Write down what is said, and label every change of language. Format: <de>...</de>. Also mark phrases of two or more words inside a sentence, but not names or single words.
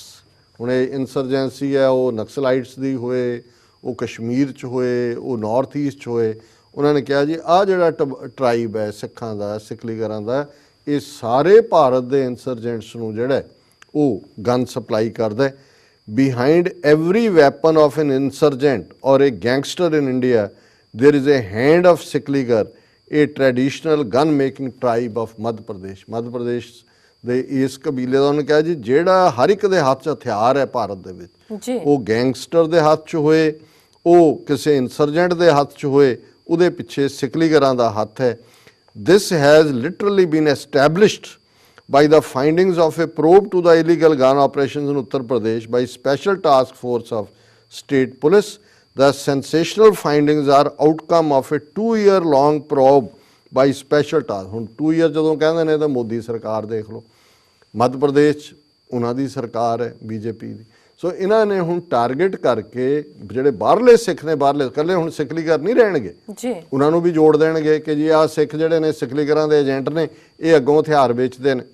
<pa>ਹੁਣ ਇਹ ਇਨਸਰਜੈਂਸੀ ਹੈ ਉਹ ਨਕਸਲਾਈਟਸ ਦੀ ਹੋਏ, ਉਹ ਕਸ਼ਮੀਰ 'ਚ ਹੋਏ, ਉਹ ਨਾਰਥ ਈਸਟ 'ਚ ਹੋਏ। ਉਹਨਾਂ ਨੇ ਕਿਹਾ ਜੀ ਆਹ ਜਿਹੜਾ ਟਰਾਈਬ ਹੈ ਸਿੱਖਾਂ ਦਾ, ਸਿਕਲੀਗਰਾਂ ਦਾ, ਇਹ ਸਾਰੇ ਭਾਰਤ ਦੇ ਇਨਸਰਜੈਂਟਸ ਨੂੰ ਜਿਹੜਾ ਉਹ</pa> <en>gun supply</en> <pa>ਕਰਦਾ।</pa> <en>Behind every weapon of an insurgent or a gangster in India, there is a hand of Sikligar, a traditional gun-making tribe of Madhya Pradesh।</en> <pa>ਮੱਧ ਪ੍ਰਦੇਸ਼ ਦੇ ਇਸ ਕਬੀਲੇ ਦਾ ਉਹਨੇ ਕਿਹਾ ਜੀ ਜਿਹੜਾ ਹਰ ਇੱਕ ਦੇ ਹੱਥ 'ਚ ਹਥਿਆਰ ਹੈ ਭਾਰਤ ਦੇ ਵਿੱਚ, ਉਹ ਗੈਂਗਸਟਰ ਦੇ ਹੱਥ 'ਚ ਹੋਏ, ਉਹ ਕਿਸੇ ਇਨਸਰਜੈਂਟ ਦੇ ਹੱਥ 'ਚ ਹੋਏ, ਉਹਦੇ ਪਿੱਛੇ ਸਿਕਲੀਗਰਾਂ ਦਾ ਹੱਥ ਹੈ।</pa> <en>This has literally been established by the findings of a probe to the illegal gun operations in Uttar Pradesh by Special Task Force of State Police. The sensational findings are outcome of a 2-year-long probe by Special Task।</en> <pa>ਹੁਣ 2 year ਜਦੋਂ ਕਹਿੰਦੇ ਨੇ ਤਾਂ ਮੋਦੀ ਸਰਕਾਰ ਦੇਖ ਲਓ, ਮੱਧ ਪ੍ਰਦੇਸ਼ ਉਹਨਾਂ ਦੀ ਸਰਕਾਰ ਹੈ ਬੀਜੇਪੀ ਦੀ। ਸੋ ਇਹਨਾਂ ਨੇ ਹੁਣ ਟਾਰਗੇਟ ਕਰਕੇ ਜਿਹੜੇ ਬਾਹਰਲੇ ਸਿੱਖ ਨੇ, ਬਾਹਰਲੇ ਇਕੱਲੇ ਹੁਣ ਸਿਕਲੀਗਰ ਨਹੀਂ ਰਹਿਣਗੇ ਜੀ, ਉਹਨਾਂ ਨੂੰ ਵੀ ਜੋੜ ਦੇਣਗੇ ਕਿ ਜੀ ਆਹ ਸਿੱਖ ਜਿਹੜੇ ਨੇ ਸਿਕਲੀਗਰਾਂ ਦੇ ਏਜੰਟ ਨੇ, ਇਹ ਅੱਗੋਂ ਹਥਿਆਰ ਵੇਚਦੇ ਨੇ।</pa>